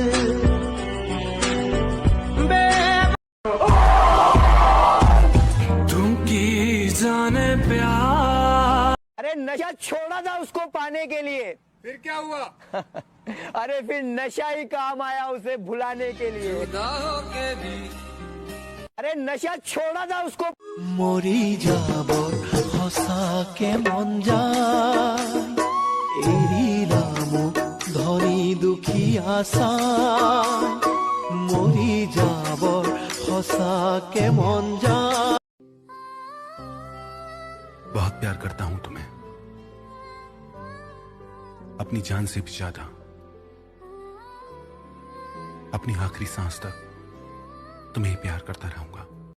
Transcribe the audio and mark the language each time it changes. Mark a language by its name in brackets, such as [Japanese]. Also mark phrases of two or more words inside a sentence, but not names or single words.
[Hindi] तुम की जाने प्यार। अरे नशा छोड़ा था उसको पाने के लिए, फिर क्या हुआ? अरे फिर नशा ही काम आया उसे भुलाने के लिए। अरे नशा छोड़ा था उसको। [Assamese] মরি যাব সঁচাকে মন যায়, এৰিলাম ধনী দুখী আশায়, মৰি যাব সঁচাকে মন যায়। [Hindi] बहुत प्यार करता हूं तुम्हें, अपनी जान से भी ज्यादा। अपनी आखिरी सांस तक तुम्हें ही प्यार करता रहूंगा।